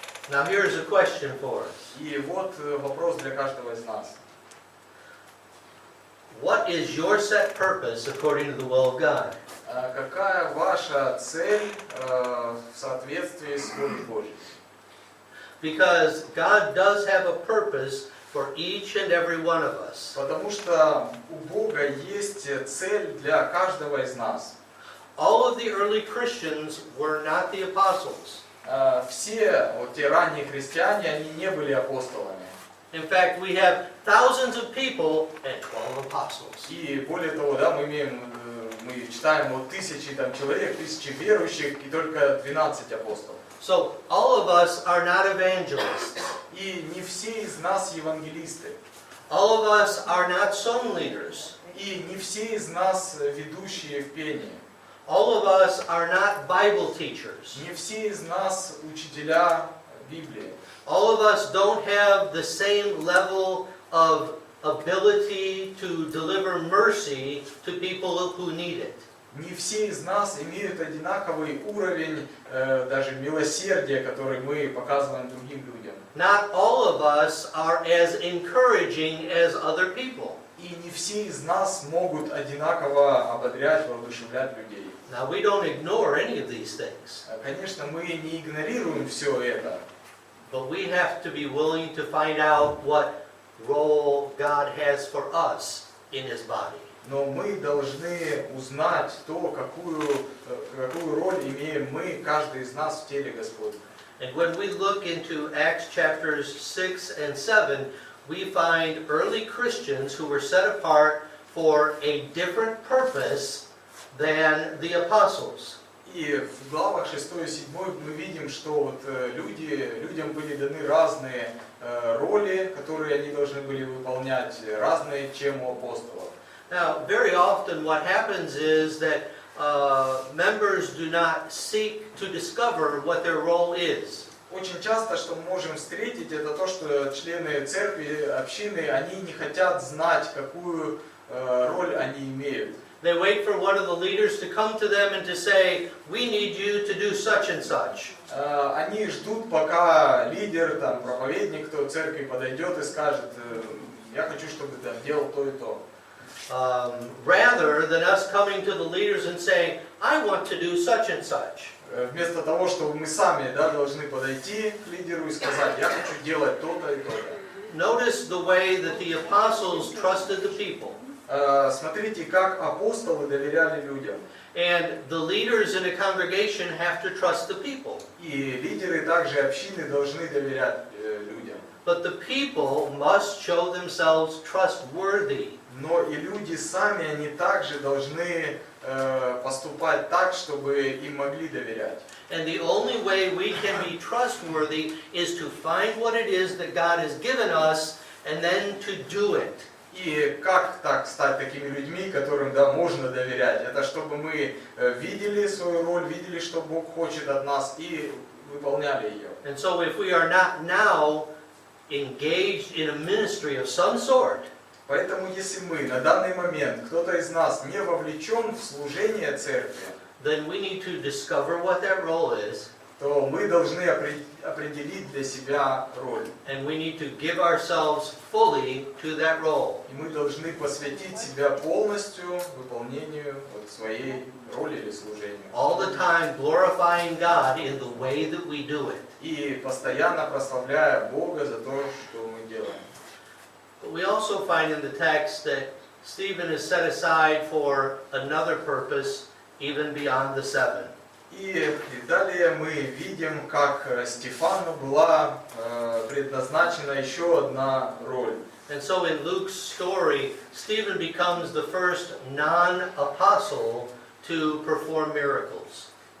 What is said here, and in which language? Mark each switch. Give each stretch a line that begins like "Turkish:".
English: Now here's a question for us.
Russian: И вот вопрос для каждого из нас.
English: What is your set purpose according to the will of God?
Russian: Какая ваша цель в соответствии с волей Божьей?
English: Because God does have a purpose for each and every one of us.
Russian: Потому что у Бога есть цель для каждого из нас.
English: All of the early Christians were not the apostles.
Russian: Все вот те ранние христиане, они не были апостолами.
English: In fact, we have thousands of people and 12 apostles.
Russian: И более того, да, мы читаем вот тысячи там человек, тысячи верующих и только 12 апостолов.
English: So all of us are not evangelists.
Russian: И не все из нас евангелисты.
English: All of us are not song leaders.
Russian: И не все из нас ведущие в пении.
English: All of us are not Bible teachers.
Russian: Не все из нас учителя Библии.
English: All of us don't have the same level of ability to deliver mercy to people who need it.
Russian: Не все из нас имеют одинаковый уровень даже милосердия, который мы показываем другим людям.
English: Not all of us are as encouraging as other people.
Russian: И не все из нас могут одинаково ободрять, воодушевлять людей.
English: Now we don't ignore any of these things,
Russian: Конечно, мы не игнорируем все это,
English: but we have to be willing to find out what role God has for us in His body.
Russian: но мы должны узнать то, какую роль имеем мы, каждый из нас в теле Господня.
English: And when we look into Acts chapters 6 and 7, we find early Christians who were set apart for a different purpose than the apostles.
Russian: И в главах 6 и 7 мы видим, что вот людям были даны разные роли, которые они должны были выполнять, разные, чем у апостолов.
English: Now, very often what happens is that members do not seek to discover what their role is.
Russian: Очень часто, что мы можем встретить, это то, что члены церкви, общины, они не хотят знать, какую роль они имеют.
English: They wait for one of the leaders to come to them and to say, we need you to do such and such.
Russian: Они ждут, пока лидер, там, проповедник, кто в церкви подойдет и скажет, я хочу, чтобы ты делал то и то.
English: Rather than us coming to the leaders and saying, I want to do such and such.
Russian: Вместо того, чтобы мы сами, да, должны подойти к лидеру и сказать, я хочу делать то-то и то-то.
English: Notice the way that the apostles trusted the people.
Russian: Смотрите, как апостолы доверяли людям.
English: And the leaders in a congregation have to trust the people.
Russian: И лидеры также общины должны доверять людям.
English: But the people must show themselves trustworthy.
Russian: Но и люди сами, они также должны поступать так, чтобы им могли доверять.
English: And the only way we can be trustworthy is to find what it is that God has given us and then to do it.
Russian: И как так стать такими людьми, которым, да, можно доверять? Это чтобы мы видели свою роль, видели, что Бог хочет от нас, и выполняли ее.
English: And so if we are not now engaged in a ministry of some sort,
Russian: Поэтому если мы на данный момент, кто-то из нас не вовлечен в служение церкви,
English: then we need to discover what that role is.
Russian: То мы должны определить для себя роль.
English: And we need to give ourselves fully to that role.
Russian: И мы должны посвятить себя полностью выполнению вот своей роли или служению.
English: All the time glorifying God in the way that we do it.
Russian: И постоянно прославляя Бога за то, что мы делаем.
English: But we also find in the text that Stephen is set aside for another purpose even beyond the seven.
Russian: И далее мы видим, как Стефану была предназначена еще одна роль.
English: And so in Luke's story, Stephen becomes the first non-apostle to perform miracles.